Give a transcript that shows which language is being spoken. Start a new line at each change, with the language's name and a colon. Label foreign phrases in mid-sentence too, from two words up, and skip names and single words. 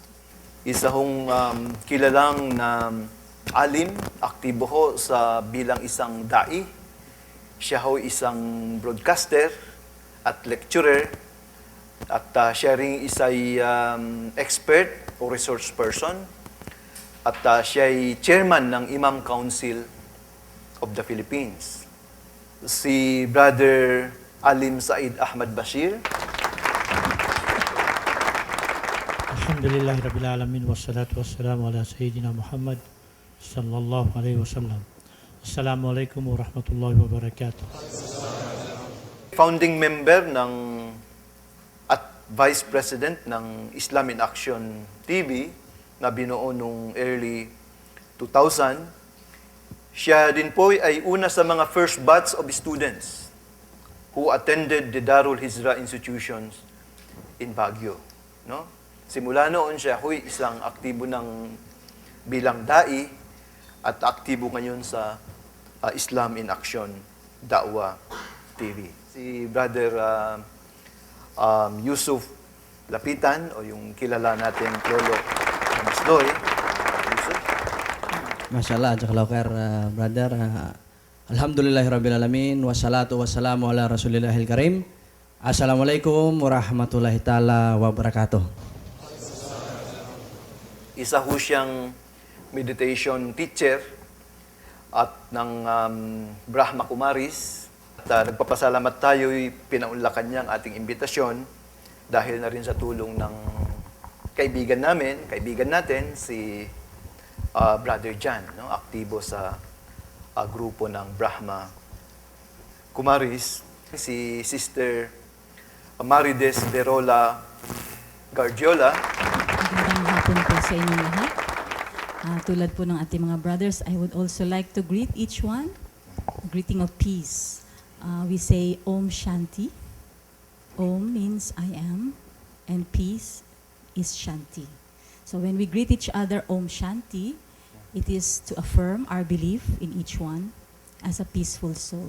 Filipino: Isa hong kilalang na alim, aktibo ho sa bilang isang dai. Siya ho isang broadcaster at lecturer. At siya rin isa'y expert o resource person. At siya ay chairman ng Imam Council of the Philippines. Si Brother Alim Said Ahmad Bashir.
Arabic: الحمد لله رب العالمين، والصلاة والسلام على سيدنا محمد صلى الله عليه وسلم. السلام عليكم ورحمة الله وبركاته.
English: Founding member
Filipino: ng at
English: Vice President
Filipino: ng Islam in Action TV na binuo nung early 2000. Siya din po ay una sa mga
English: first batch of students who attended the Darul Hijrah institutions in Baguio. No?
Filipino: Simula noon siya, isang aktibo ng bilang dai at aktibo ngayon sa Islam in Action Da'wa TV. Si Brother Yusuf Lapitan o yung kilala nating Lolo Masloy. Yusuf.
Arabic: ما شاء الله، جزاك الله خيرا، brother. الحمد لله رب العالمين والصلاة والسلام على رسول الله الكريم. السلام عليكم ورحمة الله تعالى وبركاته.
Filipino: Isa ho siyang
English: meditation teacher
Filipino: at ng Brahma Kumaris. At nagpapasalamat tayo'y pinaunlakan niya ang ating imbitasyon dahil na rin sa tulong ng kaibigan natin, si Brother Jan, no? Aktibo sa grupo ng Brahma Kumaris. Si Sister Marides Verola Gardiola. Magandang hapon po sa inyong lahat. Tulad po ng ating mga
English: brothers, I would also like to greet each one. Greeting of peace. We say
Sanskrit: ओम् शान्ति.
English: Om means I am, and peace is Shanti. So when we greet each other
Sanskrit: ओम् शान्ति,
English: it is to affirm our belief in each one as a peaceful soul.